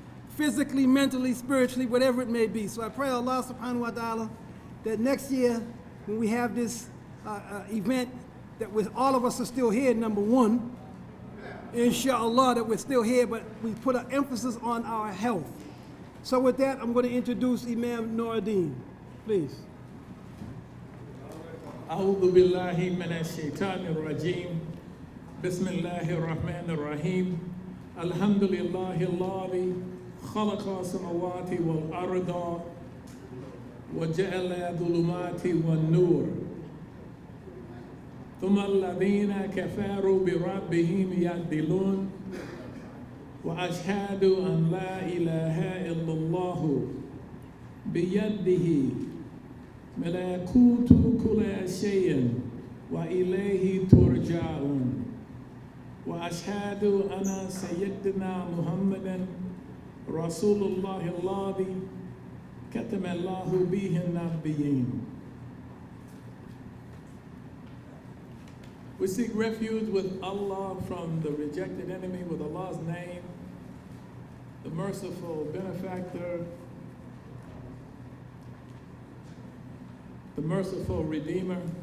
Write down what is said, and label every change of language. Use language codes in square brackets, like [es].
[en] Physically, mentally, spiritually, whatever it may be. So I pray Allah subhanahu wa ta'ala that next year, when we have this event, that all of us are still here, number one. Inshallah, that we're still here, but we put an emphasis on our health. So with that, I'm going to introduce Imam Nuriddin. Please. [ar] أعوذ بالله من الشيطان الرجيم بسم الله الرحمن الرحيم الحمد لله الذي خلق السماوات والأرض وجعل الظلمات والنور ثم الذين كفروا بربهم يعدلون وأشهد أن لا إله إلا الله بيده ملكوت كل شيء وإليه ترجعون وأشهد أن سيدنا محمدا رسول الله الذي كتم الله به النبيين. [en] We seek refuge with Allah from the rejected enemy with Allah's name, the merciful benefactor, the merciful Redeemer.